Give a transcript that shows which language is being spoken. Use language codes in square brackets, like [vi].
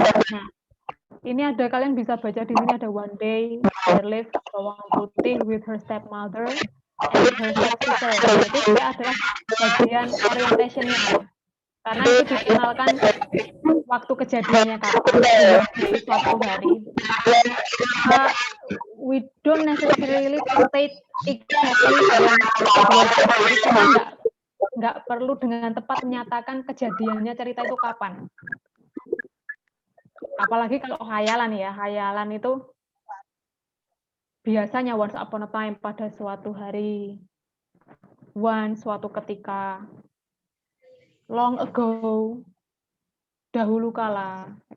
[id] Nah, ini ada, kalian bisa baca di sini ada [en] one day there lived bawang putih with her stepmother and her stepsister. [id] Jadi itu adalah bagian orientation-nya. Karena itu dikenalkan waktu kejadiannya kapan, di suatu hari. [en] We don't necessarily state exactly when [id] kita nggak perlu dengan tepat menyatakan kejadiannya cerita itu kapan. Apalagi kalau khayalan ya, khayalan itu biasanya [en] once upon a time, [id] pada suatu hari, once, suatu ketika, [en] long ago, [id] dahulu kala.